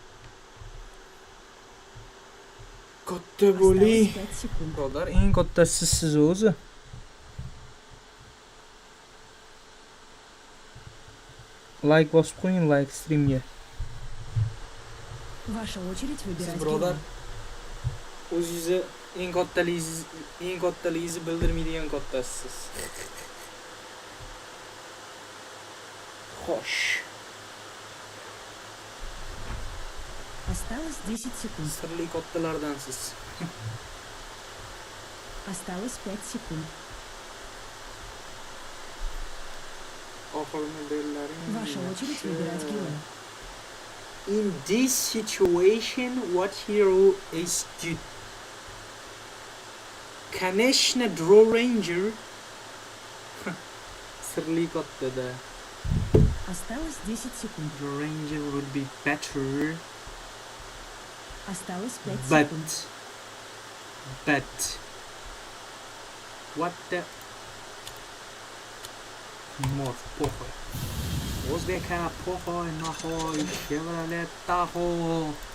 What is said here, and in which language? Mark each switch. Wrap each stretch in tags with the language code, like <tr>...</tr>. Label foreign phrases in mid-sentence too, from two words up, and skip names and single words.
<uz>Katta bo'ling.</uz> <ru>Осталось 5 секунд.</ru> <uz>Birodar, eng kattasi siz o'zi. Like bosib qo'ying, like streamga.</uz> <ru>Ваша очередь выбирать</ru> <uz>Birodar,</uz> <ru>героя.</ru> <uz>o'zingizni eng kattaligingizni bildirmaydigan kattasisiz. Xo'sh.</uz> <ru>Осталось 10 секунд.</ru> <uz>Sirli kattalardansiz.</uz> <ru>Осталось 5 секунд.</ru> <uz>Oxirgi bellaring.</uz> <ru>Ваша очередь выбирать героя.</ru> <en>In this situation, what hero is good?</en> <ru>Конечно, Draw Ranger.</ru> <uz>Sirli kattada.</uz> <ru>Осталось 10 секунд.</ru> <en>Draw Ranger would be better.</en> <ru>Осталось 5</ru> <en>But</en> <ru>секунд.</ru> <en>what the</en> <ru>Мор, похуй. Узбека, похуй, нахуй, Chevrolet, тахуй.</ru>